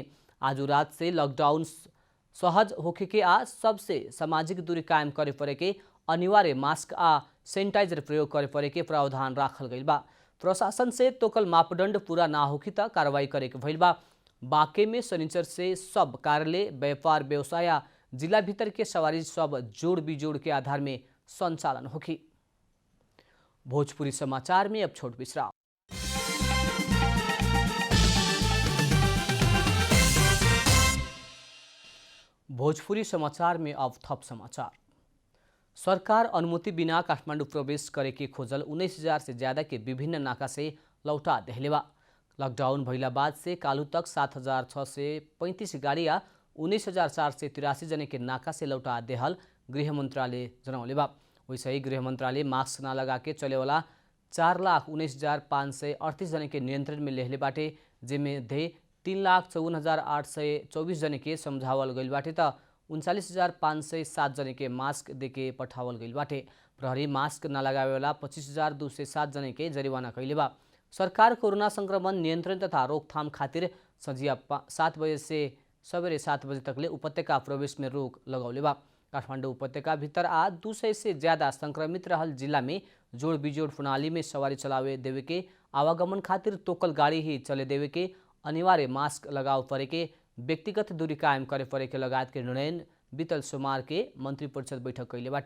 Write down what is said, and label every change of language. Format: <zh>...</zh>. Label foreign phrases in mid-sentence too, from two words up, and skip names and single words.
<bho>आज रात से लॉकडाउन सहज होखे के आ सबसे सामाजिक दूरी कायम करे पड़े के अनिवार्य मास्क आ सैनिटाइजर प्रयोग करे पड़े के प्रावधान राखल गइल बा। प्रशासन से तोकल मापदंड पूरा ना होखी त कार्रवाई करे के भइल बा। बांके में शनिचर से सब कार्यालय, व्यापार व्यवसाय या जिला भीतर के सवारी सब जोड़ बिजोड़ के आधार में संचालन होखी। भोजपुरी समाचार में अब छोट विश्राम। भोजपुरी समाचार में अब थप समाचार। सरकार अनुमति बिना काठमाडौँ प्रवेश करे के खोजल 19,000 से ज्यादा के विभिन्न नाका से लौटा देहले बा। लॉकडाउन भइला बाद से कालू तक 7,635 गाड़ी या 19,483 जने के नाका से लौटा देहल गृह मंत्रालय जनौले बा। वैसे ही गृह मंत्रालय मास्क ना लगा के चले वाला 4,19,538 जने के नियंत्रण में लेहले बाटे, जेमे धे 3,54,824 जने के समझावल गइल बाटे त 39,507 जने के मास्क देके पठावल गइल बाटे। प्रहरी मास्क न लगावे वाला 25,207 जने के जरिवाना कइले बा। सरकार कोरोना संक्रमण नियंत्रण तथा रोकथाम खातिर संझिया 7 बजे से सवेरे 7 बजे तकले उपत्यका प्रवेश में रोक लगौले बा। काठमाडौँ उपत्यका भीतर आ 200 से ज्यादा संक्रमित रहल जिला में जोड़ बिजोड़ प्रणाली में सवारी चलावे देवे के, आवागमन खातिर तोकल गाड़ी ही चले देवे के, अनिवार्य मास्क लगाव परे के, व्यक्तिगत दूरी कायम करे परे के लगायत के निर्णय बीतल सोमवार के मंत्री परिषद बैठक कैले बाटे।</bho>